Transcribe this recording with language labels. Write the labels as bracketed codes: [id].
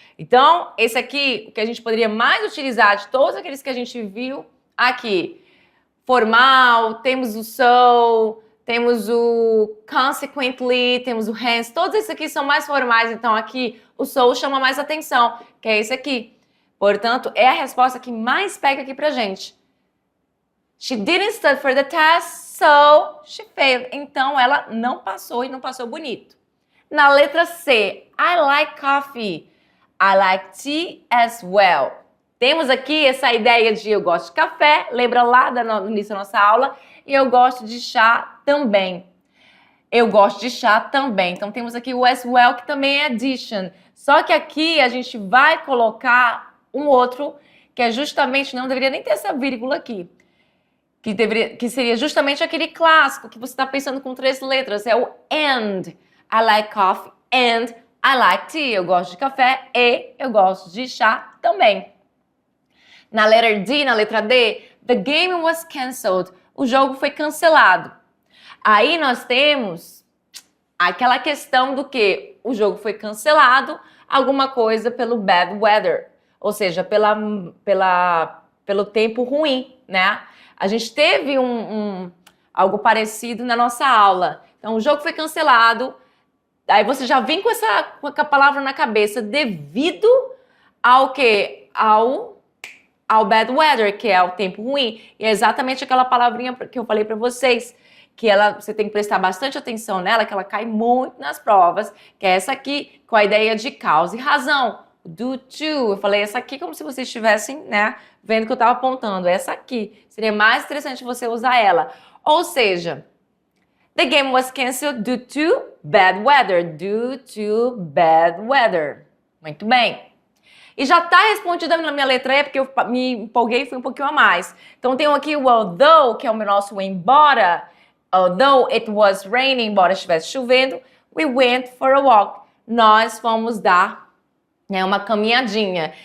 [pt] Então, esse aqui, o que a gente poderia mais utilizar de todos aqueles que a gente viu aqui, formal, temos o so, temos o consequently, temos o hence, todos esses aqui são mais formais, então aqui o so chama mais atenção, que é esse aqui. Portanto, é a resposta que mais pega aqui pra gente. [en] She didn't study for the test, so she failed. [pt] Então, ela não passou e não passou bonito. Na letra C, [en] I like coffee. I like tea as well. [pt] Temos aqui essa ideia de eu gosto de café, lembra lá no início da nossa aula, e eu gosto de chá também. Então temos aqui o as well, que também é addition. Só que aqui a gente vai colocar um outro, que é justamente, não deveria nem ter essa vírgula aqui, que seria justamente aquele clássico que você está pensando com 3 letras, é o and. [en] I like coffee and I like tea. [pt] Eu gosto de café e eu gosto de chá também. Na letter D, na letra D, [en] the game was cancelled. [pt] O jogo foi cancelado. Aí nós temos aquela questão do que o jogo foi cancelado, alguma coisa pelo bad weather, ou seja, pelo tempo ruim, né? A gente teve algo parecido na nossa aula. Então, o jogo foi cancelado, aí você já vem com a palavra na cabeça, devido ao quê? Ao bad weather, que é o tempo ruim. E é exatamente aquela palavrinha que eu falei para vocês, que você tem que prestar bastante atenção nela, que ela cai muito nas provas, que é essa aqui, com a ideia de causa e razão. Do to, eu falei essa aqui como se vocês estivessem, né, vendo que eu estava apontando. Essa aqui, seria mais interessante você usar ela. Ou seja, [en] the game was cancelled due to bad weather. Due to bad weather. [pt] Muito bem. E já está respondida na minha letra E, porque eu me empolguei e fui um pouquinho a mais. Então, tem aqui o although, que é o nosso embora. [en] Although it was raining, [pt] embora estivesse chovendo, [en] we went for a walk. [pt] nós fomos dar, né, uma caminhadinha.